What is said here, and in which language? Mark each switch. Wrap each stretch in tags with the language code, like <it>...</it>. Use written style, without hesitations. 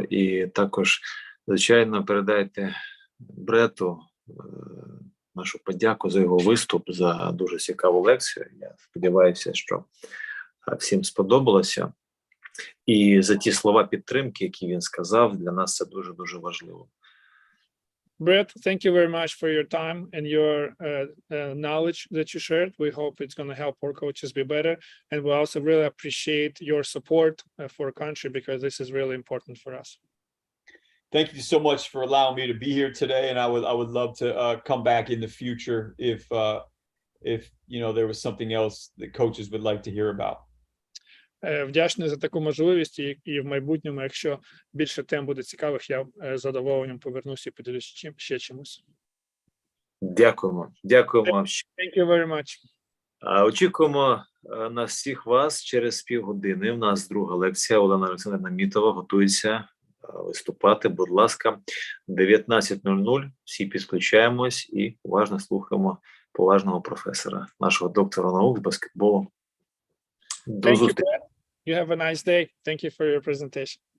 <uk>І також, звичайно, передайте Бретту нашу подяку за його виступ, за дуже цікаву лекцію. Я сподіваюся, що всім сподобалося. І за ті слова підтримки, які він сказав, для нас це дуже-дуже важливо.</uk> <en>Brett, thank you very much for your time and your knowledge that you shared. We hope it's going to help our coaches be better. And we also really appreciate your support for our country, because this is really important for us. Thank you so much for allowing me to be here today, and I would love to come back in the future if you know there was something else that coaches would like to hear about.</en> <uk>Вдячний за таку можливість, і в майбутньому, якщо більше тем буде цікавих, я з задоволенням повернуся і поділюсь ще чимось. Дякуємо вам.</uk> <en>Thank you very much.</en> <uk>Очікуємо на всіх вас через півгодини. У нас друга лекція. Олена Олександрівна Мітова готується виступати. Будь ласка, 19:00. Всі підключаємось і уважно слухаємо поважного професора, нашого доктора наук з баскетболу. До зустрічі.</uk> <en>You have a nice day. Thank you for your presentation.</en>